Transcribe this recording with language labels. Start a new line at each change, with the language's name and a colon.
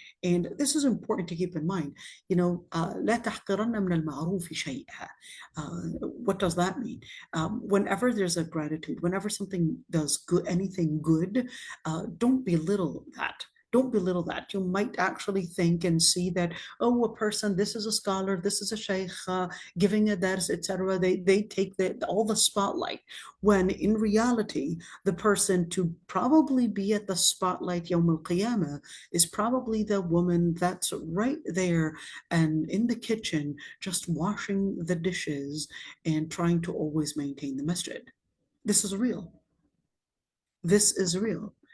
English: And this is important to keep in mind.
Arabic: لا تحقرن من المعروف شيئا.
English: What does that mean? Whenever there's a gratitude, whenever something does good, anything good, don't belittle that. Don't belittle that. You might actually think and see that, a person, this is a scholar, this is a shaykh, giving a dars, etc. They take all the spotlight, when in reality, the person to probably be at the spotlight Yawm al-Qiyamah is probably the woman that's right there and in the kitchen, just washing the dishes and trying to always maintain the masjid. This is real. This is real.